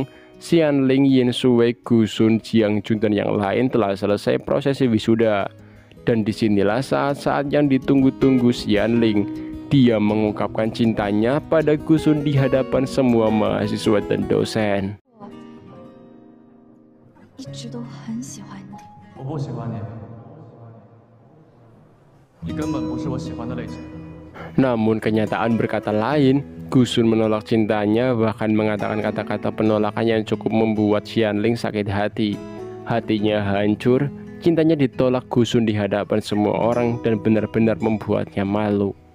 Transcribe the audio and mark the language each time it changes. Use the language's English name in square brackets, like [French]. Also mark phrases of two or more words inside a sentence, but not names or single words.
[Indonesian] Xianling, Yin Sui, Gusun, Jiang Jun dan yang lain telah selesai prosesi wisuda. Dan disinilah saat-saat yang ditunggu-tunggu Xianling. Dia mengungkapkan cintanya pada Gusun di hadapan semua mahasiswa dan dosen. [Chinese] 一直都很喜欢你。我不喜欢你，你根本不是我喜欢的类型。 [Indonesian] Namun kenyataan berkata lain. Gusun menolak cintanya, bahkan mengatakan kata-kata penolakan yang cukup membuat Xianling sakit hati. Hatinya hancur. Cintanya ditolak Gusun di hadapan semua orang dan benar-benar membuatnya malu.